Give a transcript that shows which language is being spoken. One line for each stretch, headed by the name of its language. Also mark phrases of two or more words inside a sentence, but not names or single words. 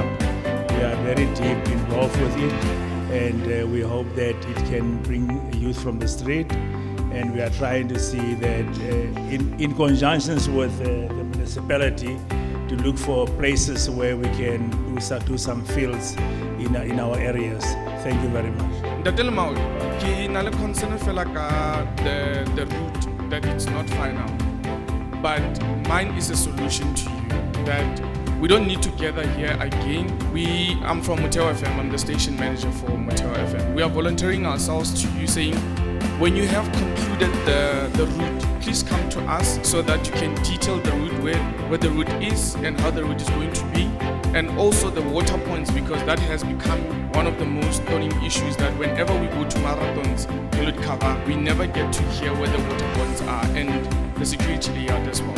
English: We are very deep involved with it, and we hope that it can bring youth from the street. And we are trying to see that in conjunction with the municipality, to look for places where we can do some fields in our areas. Thank you very much.
Southern Sotho: Ntate Lemo, ke na le
English: concern
Southern Sotho: fela ka
English: the route that it's not final. But mine is a solution to you that we don't need to gather here again. I'm from Muteo FM, I'm the station manager for Muteo FM. We are volunteering ourselves to you, saying when you have concluded the route, please come to us so that you can detail the route, where the route is and how the route is going to be, and also the water points, because that has become one of the most thorny issues, that whenever we go to marathons, we never get to hear where the water points are, and the security layout as well.